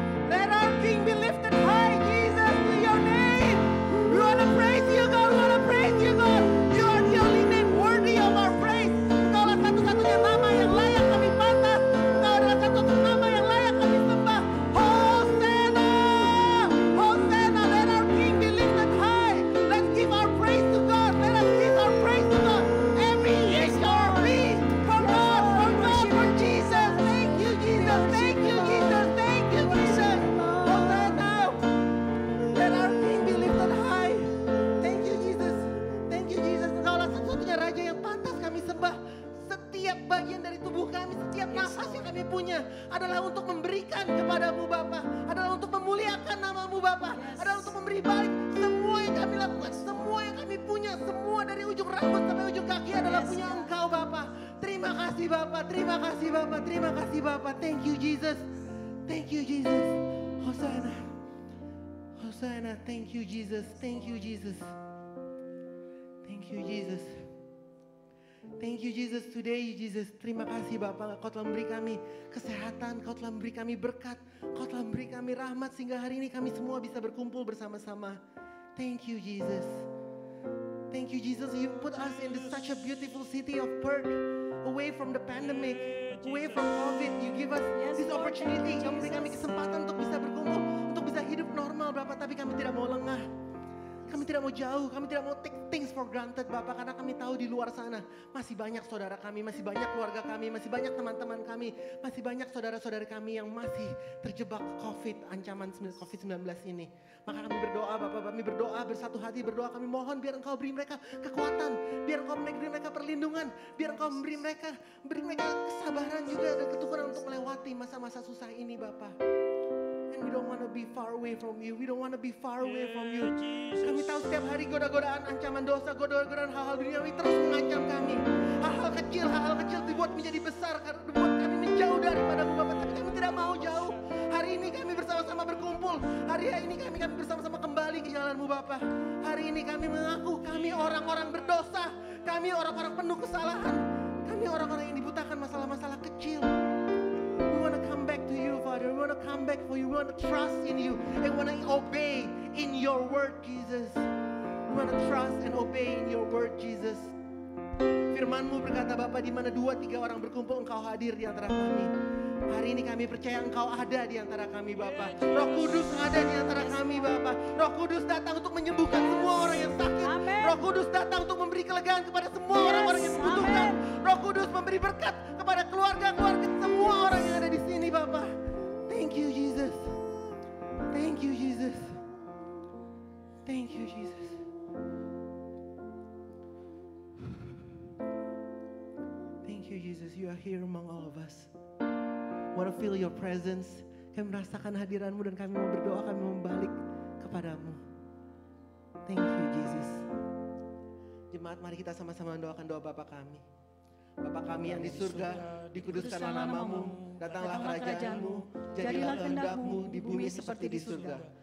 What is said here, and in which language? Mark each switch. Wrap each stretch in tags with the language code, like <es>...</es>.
<en>Let our King be lifted high, Jesus, to your name. We want to praise you, God. We want to praise you, God. You are the only name worthy of our praise.</en> <id>Engkaulah satu-satunya nama yang layak kami pantas. Engkau adalah satu-satunya nama yang layak kami sembah.</id> <en>Hosanna! Hosanna! Let our King be lifted high. Let's give our praise to God. Let us give our praise to God. Every is your plea for God, for Jesus. Thank you, Jesus. Thank you, Jesus. Thank you, Jesus. Hosanna! Let our King be lifted high. Thank you, Jesus. Thank you, Jesus.</en> <id>Engkaulah satu-satunya Raja yang pantas kami sembah. Setiap bagian dari tubuh kami, setiap nafas yang kami punya adalah untuk memberikan kepadamu Bapa, adalah untuk memuliakan namamu Bapa, adalah untuk memberi balik semua yang kami lakukan, semua yang kami punya, semua dari ujung rambut sampai ujung kaki adalah punya Engkau Bapa. Terima kasih Bapa, terima kasih Bapa, terima kasih Bapa.</id> <en>Thank you Jesus, thank you Jesus. Hosanna, Hosanna. Thank you Jesus, thank you Jesus, thank you Jesus. Thank you Jesus, today Jesus,</en> <id>terima kasih Bapak, Kau telah memberi kami kesehatan, Kau telah memberi kami berkat, Kau telah memberi kami rahmat sehingga hari ini kami semua bisa berkumpul bersama-sama.</id> <en>Thank you Jesus. Thank you Jesus, you put us in such a beautiful city of Perth, away from the pandemic, away from COVID. You give us this opportunity,</en> <id>Kau memberi kami kesempatan untuk bisa berkumpul, untuk bisa hidup normal Bapak, tapi kami tidak mau lengah. Kami tidak mau jauh, kami tidak mau</id> <en>take things for granted</en> <id>Bapak, karena kami tahu di luar sana masih banyak saudara kami, masih banyak keluarga kami, masih banyak teman-teman kami, masih banyak saudara-saudari kami yang masih terjebak COVID, ancaman COVID-19 ini. Maka kami berdoa Bapak, kami berdoa bersatu hati, berdoa kami mohon biar Engkau beri mereka kekuatan, biar Engkau beri mereka perlindungan, biar Engkau beri mereka kesabaran juga dan ketukuran untuk melewati masa-masa susah ini Bapak.</id> <en>And we don't want to be far away from you. We don't want to be far away from you.</en> <id>Kami tahu setiap hari goda-godaan, ancaman dosa, goda-godaan hal-hal duniawi terus mengancam kami. Hal-hal kecil dibuat menjadi besar karena dibuat kami menjauh daripada-Mu Bapak. Tapi kami tidak mau jauh. Hari ini kami bersama-sama berkumpul. Hari ini kami bersama-sama kembali ke jalan-Mu Bapak. Hari ini kami mengaku kami orang-orang berdosa. Kami orang-orang penuh kesalahan. Kami orang-orang yang dibutakan masalah-masalah kecil.</id> <en>We want to come back to you, Father. We want to come back for you. We want to trust in you. And we want to obey in your word, Jesus. We want to trust and obey in your word, Jesus.</en> <id>Firman-Mu berkata, Bapa, di mana 2-3 orang berkumpul, Engkau hadir di antara kami. Hari ini kami percaya Engkau ada di antara kami, Bapa. Roh Kudus ada di antara kami, Bapa. Roh Kudus datang untuk menyembuhkan semua orang yang sakit. Roh Kudus datang untuk memberi kelegaan kepada semua orang-orang yang membutuhkan. Roh Kudus memberi berkat kepada keluarga-keluarga semua orang yang ada di sini, Bapa.</id> <en>Thank you, Jesus. Thank you, Jesus.</en> <id>Thank you, Jesus.</id> <en>Thank you, Jesus. You are here among all of us. Want to feel your presence.</en> <id>Kami merasakan hadiran-Mu dan kami mau berdoa, kami mau balik kepadamu.</id> <en>Thank you, Jesus.</en> <id>Jemaat, mari kita sama-sama mendoakan doa Bapa kami. Bapa kami yang di surga, dikuduskanlah nama-Mu, datanglah kerajaan-Mu, jadilah kehendak-Mu di bumi seperti di surga.</id>